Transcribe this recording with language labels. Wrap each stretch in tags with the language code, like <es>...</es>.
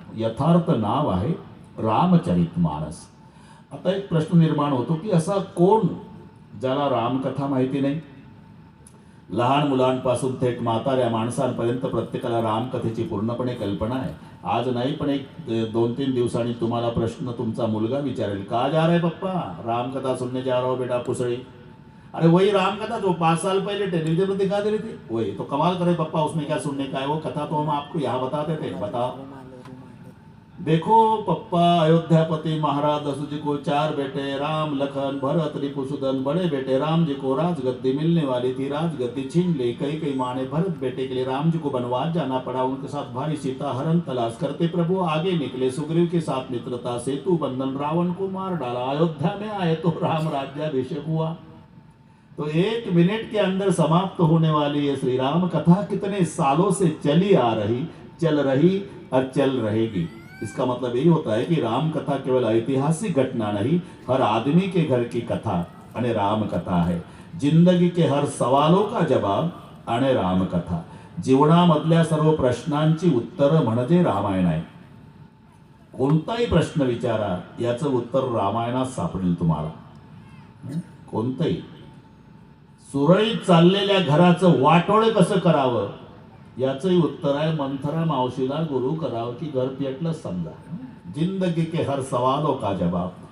<mr>यथार्थ नाव आहे रामचरितमानस. आता एक प्रश्न निर्माण होतो की असा कोण ज्याला रामकथा माहिती नाही? लहान मुलांपासून थेट म्हाताऱ्या माणसांपर्यंत प्रत्येकाला रामकथेची पूर्णपणे कल्पना आहे. आज नाही पण एक 2-3 दिवसांनी तुम्हाला प्रश्न तुमचा मुलगा विचारेल,</mr> <hi>का जा रहे पप्पा? रामकथा सुनने जा रहा हो बेटा पुसड़ी. अरे वही रामकथा जो 5 साल पहले टेलीविजन में दिखा दे रही थी, वही तो कमाल करे पप्पा, उसमें क्या सुनने का है? वो कथा तो हम आपको यहाँ बताते थे. बताओ. देखो पप्पा, अयोध्यापति महाराज दशरथ जी को 4 बेटे राम लखन भरत रिपुसुदन. बड़े बेटे राम जी को राजगद्दी मिलने वाली थी, राजगद्दी छीन ली. कई माने भरत बेटे के लिए राम जी को वनवास जाना पड़ा. उनके साथ भाई सीता हरण तलाश करते प्रभु आगे निकले. सुग्रीव के साथ मित्रता, सेतु बंधन, रावण को मार डाला. अयोध्या में आए तो राम राज्याभिषेक हुआ. तो 1 मिनट के अंदर समाप्त होने वाली ये श्री राम कथा कितने सालों से चली आ रही, चल रही और चल रहेगी. इसका मतलब यही होता है कि राम कथा केवल ऐतिहासिक घटना नहीं, हर आदमी के घर की कथा आणि राम कथा है. जिंदगी के हर सवालों का जवाब आणि राम कथा.</hi> <mr>जीवनामधल्या सर्व प्रश्नांची उत्तरं म्हणजे रामायण आहे. कोणताही प्रश्न विचारा, याचं उत्तर रामायणात सापडेल तुम्हाला. कोणतंही. सुरळीत चाललेल्या घराचं वाटोळ कसं करावं याचंही उत्तर आहे मंथरा मावशीला गुरु करावं की घर पेटलं समजा.</mr> <hi>जिंदगी के हर सवालों का जवाब.</hi>